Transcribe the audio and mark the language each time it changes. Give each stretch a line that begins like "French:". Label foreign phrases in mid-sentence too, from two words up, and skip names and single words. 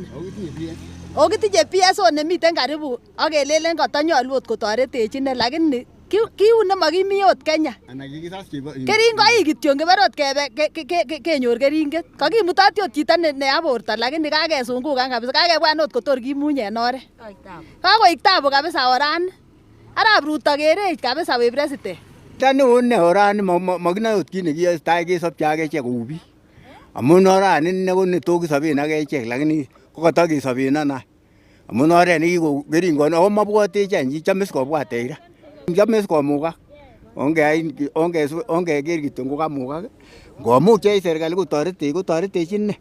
Kalenjin: Okitinye PSO nemiten karibu ak kelelen katanyolu ot kotoretech ine lakini kiu nemakimi ot Kenya. Keringoik kityo ngebore ot kebe kenyor keringet. Kakimutati ot chito neya borto lakini kakesungukan kabisa. Kakebwan ot kotor kimunye en oret. Kakoik tabu kabisa orani. Arap Ruto kerech kabisa we president. Tani one orani makinoe ot kit nekiyoe kesopche ak echek kou biik. Amun orani ne ko netokisoben ak echek lakini kokotokesoben ana. Amun oret nekiko keringonik ako mabwatech any chome sikobwatech ra. Chome sikomukak. Ongeker kityo ngokamukak. Ngomuch serikali kotoretech ine.